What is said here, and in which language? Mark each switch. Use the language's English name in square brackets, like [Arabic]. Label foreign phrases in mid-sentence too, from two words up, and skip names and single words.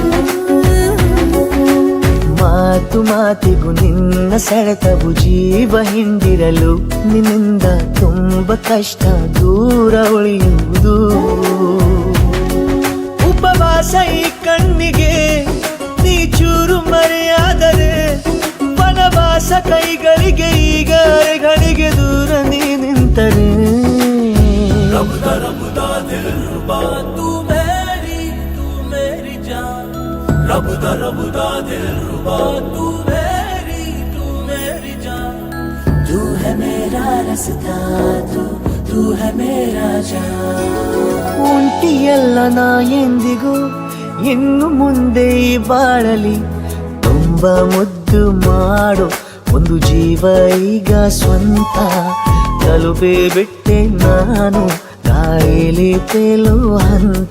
[Kannada] ಮಾತು ಮಾತಿಗೂ ನಿನ್ನ ಸೆಳೆತವು ಜೀವ ಹಿಂದಿರಲು ನಿನ್ನಿಂದ ತುಂಬ ಕಷ್ಟ ದೂರ ಉಳಿಯುವುದು ಉಪವಾಸ ಈ ಕಣ್ಣಿಗೆ ನೀ ಚೂರು ಮರೆಯಾದರೆ ವನವಾಸ ಕೈಗಳಿಗೆ ಈಗ ಅರೆಗಳಿಗೆ ದೂರ ನೀ ನಿಂತರೆ [Hindi] तू है मेरा रास्ता तू है मेरा जान [Kannada] ಒಂಟಿಯಲ್ಲ ನಾ ಎಂದಿಗೂ ಇನ್ನು ಮುಂದೆ ಈ ಬಾಳಲಿ ತುಂಬ ಮುದ್ದು ಮಾಡು ಒಂದು ಜೀವ ಈಗ ಸ್ವಂತ ತಲುಪೇ ಬಿಟ್ಟೆ ನಾನು ಕಾಯಿಲೆ ತೇಲುವ ಹಂತ